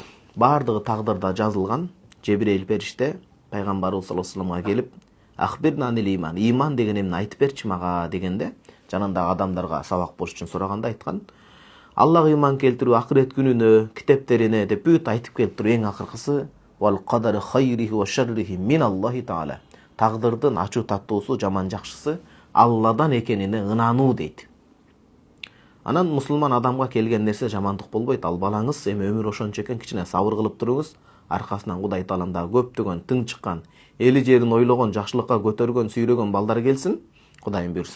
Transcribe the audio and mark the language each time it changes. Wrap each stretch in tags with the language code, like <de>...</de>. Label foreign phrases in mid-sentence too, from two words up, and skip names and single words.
<ky>Бардыгы тагдырда жазылган. Жебирейил периште пайгамбарыбыз</ky> <ar>صلى الله عليه وسلم-га</ar> <ky>келип,</ky> <ar>"أخبرنا عن الإيمان",</ar> <ky>иман деген эмне айтып берчи мага дегенде, жанындагы адамдарга сабак болуш үчүн сураганда айткан, Аллага иман келтирүү, акырет күнүнө, китептерине деп бүт айтып келип туруп, эң акыркысы</ky> <ar>والقدر خيره وشره من الله تعالى.</ar> <ky>Тагдырдын ачуу таттуусу, жаман жакшысы Алладан экенине ынануу дейт. Анан мусулман адамга келген нерсе жамандык болбойт. Ал балаңыз эми өмүр ошончо экен, кичине сабыр кылып туруңуз. Аркасынан Кудай Таалам дагы көптөгөн тың чыккан, эли жерин ойлогон, жакшылыкка көтөргөн, сүйрөгөн балдар келсин, Кудайым буйрса.</ky>